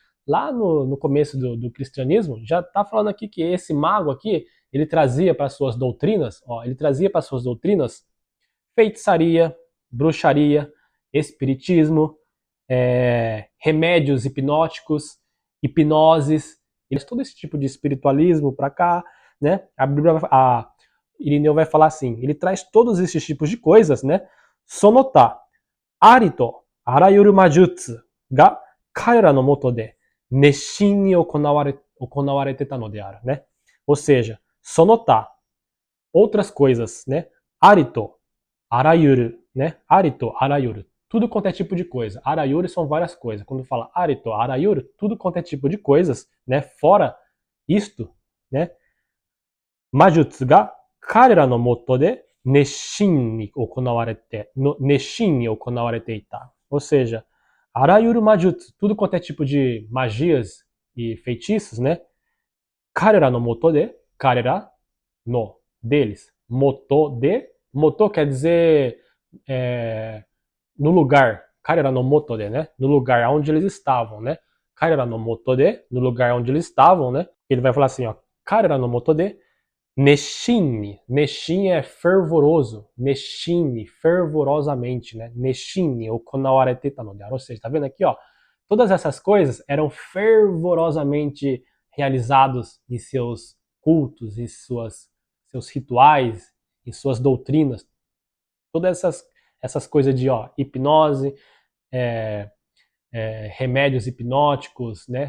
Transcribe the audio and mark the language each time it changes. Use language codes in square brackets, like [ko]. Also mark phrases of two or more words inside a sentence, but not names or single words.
[pt] Lá no começo do cristianismo, já está falando aqui que esse mago aqui, ele trazia para suas doutrinas, feitiçaria, bruxaria, espiritismo, remédios hipnóticos, hipnoses, todo esse tipo de espiritualismo para cá, né? A Irineu vai falar assim, ele traz todos esses tipos de coisas, né? [ja] その他、ありとあらゆる魔術が彼らの下で熱心に行われてたのである, né? [pt] Ou seja, sonota, outras coisas, né? [ja] ありとあらゆる, né? ありとあらゆる, [pt] tudo quanto é tipo de coisa. Arayuru são várias coisas. Quando fala [ja] ありとあらゆる, [pt] tudo quanto é tipo de coisas, né? Fora isto, [ja] né? 魔術が彼らの下で熱心に行われていた. [pt] Ou seja, [ja] あらゆる魔術, [pt] tudo quanto é tipo de magias e feitiços, né? [ja] 彼らの下で、彼らの, deles. [pt] Moto quer dizer no lugar. [ja] 彼らの下で, né? [pt] No lugar onde eles estavam, né? [ja] 彼らの下で, [pt] no lugar onde eles estavam, né? Ele vai falar assim, ó. [ja] 彼らの下で熱心. [pt] Nesshin é fervoroso. Nesshin, fervorosamente, né? [ja] 熱心、行われてたのである. [pt] Ou seja, tá vendo aqui, ó? Todas essas coisas eram fervorosamente realizados em seus cultos, em seus rituais, em suas doutrinas. Todas essas coisas de hipnose, remédios hipnóticos, né?